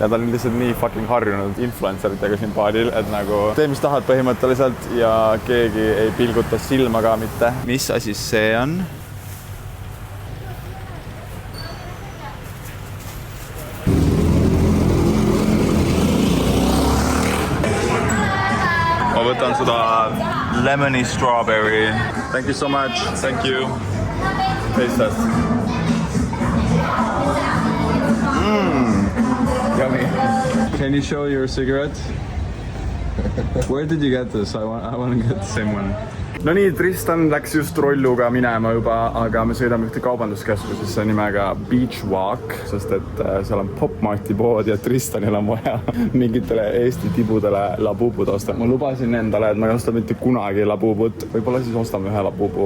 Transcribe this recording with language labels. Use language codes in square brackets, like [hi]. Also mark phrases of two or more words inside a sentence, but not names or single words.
[et] Ja ta on lihtsalt nii fucking harjunud influenceritega siin paalil, et nagu tee, mis tahad põhimõtteliselt ja keegi ei pilguta silma ka mitte. Mis asi see on? Ma võtan seda [en] lemony strawberry. Thank you so much. Thank you. Taste test. Can you show your cigarette? Where did you get this? I want to get the same one. [et] No nii, Tristan läks just rolluga minema juba, aga me sõidame ühte kaubanduskeskusesse nimega Beach Walk, sest et seal on Pop Marti pood ja Tristanil on vaja mingitele Eesti tibudele labubud osta. Ma lubasin endale, et ma ei osta mitte kunagi labubut. Võib-olla siis ostame ühe labubu.